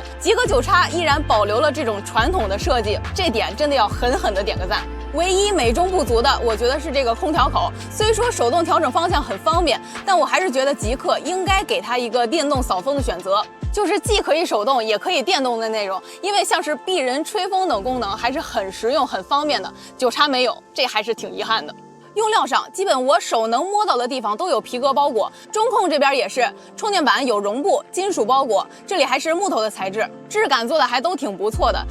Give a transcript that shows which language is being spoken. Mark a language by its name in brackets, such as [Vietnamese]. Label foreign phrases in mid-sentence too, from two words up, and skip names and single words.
[Chinese] 極氪 9X 依然保留了這種傳統的設計，這點真的要狠狠的點個讚。唯一美中不足的，我覺得是這個空調口。雖說手動調整方向很方便，但我還是覺得極氪應該給它一個電動掃風的選擇，就是既可以手動也可以電動的那種，因為像是避人、吹風等功能還是很實用、很方便的。9X 沒有，這還是挺遺憾的。用料上，基本我手能摸到的地方都有皮革包裹，中控這邊也是，充電板有絨布、金屬包裹，這裡還是木頭的材質，質感做的還都挺不錯的。